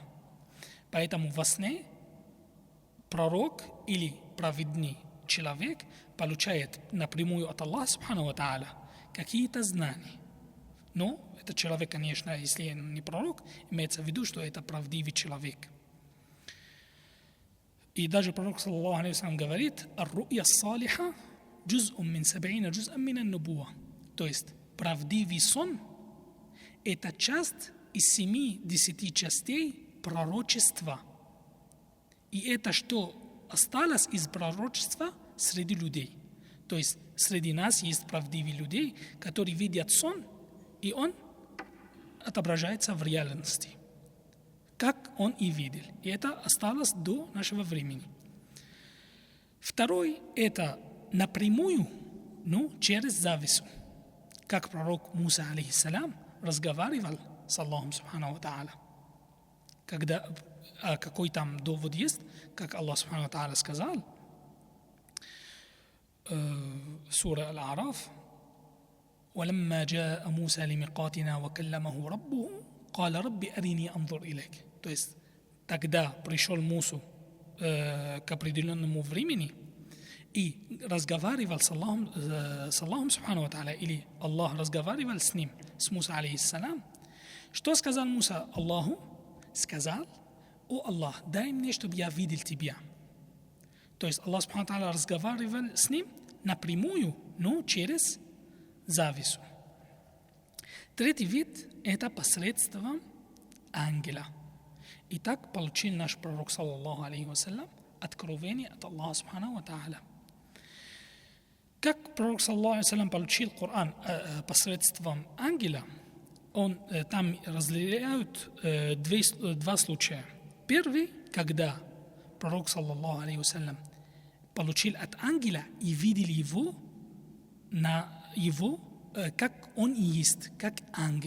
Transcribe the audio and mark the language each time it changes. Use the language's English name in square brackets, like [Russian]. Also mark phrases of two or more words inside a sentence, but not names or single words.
[Russian] Поэтому во сне пророк или праведный человек получает напрямую от Аллаха [Arabic] سبحانه وتعالى [Russian] какие-то знания. Но этот человек, конечно, если он не пророк, имеется в виду, что это правдивый человек. И даже пророк [Arabic] صلى الله عليه وسلم [Russian] говорит: [Arabic] «الرؤيا الصالحة جزء من سبعين جزءا من النبوة». [Russian] То есть правдивый сон – это часть из 70 частей пророчества. И это что осталось из пророчества среди людей. То есть среди нас есть правдивые люди, которые видят сон, и он отображается в реальности, как он и видел. И это осталось до нашего времени. Второй – это напрямую, но через завесу. Как пророк Муса, алейхиссалям, разговаривал с Аллахом, [Arabic] سبحانه وتعالى. [Russian] какой там довод есть, как Аллах [Arabic] سبحانه وتعالى [Russian] сказал, сура Аль-Араф: [Arabic] ولما جاء موسى لميقاتنا وكلمه ربه قال رب أرني أنظر إليك. [Russian] То есть тогда пришел Мусу к определенному времени и разговаривал с Аллахом [Arabic] سبحانه وتعالى, [Russian] или Аллах разговаривал с ним, с Муса алейхиссалам. Что сказал Муса Аллаху? Сказал: о Аллах, дай мне, чтобы я видел тебя. То есть Аллах [Arabic] سبحانه وتعالى [Russian] разговаривал с ним напрямую, но через завесу. Третий вид – это посредством ангела. И так получил наш пророк, [Arabic] صلى الله عليه وسلم, [Russian] откровение от Аллаха [Arabic] سبحانه وتعالى. [Russian] Как пророк, [Arabic] صلى الله عليه وسلم, [Russian] получил Коран посредством ангела, там разделяют два случая. Первый, когда пророк, [Arabic] صلى الله عليه وسلم, [Russian] получил от ангела и видел его, как он и есть, как ангел.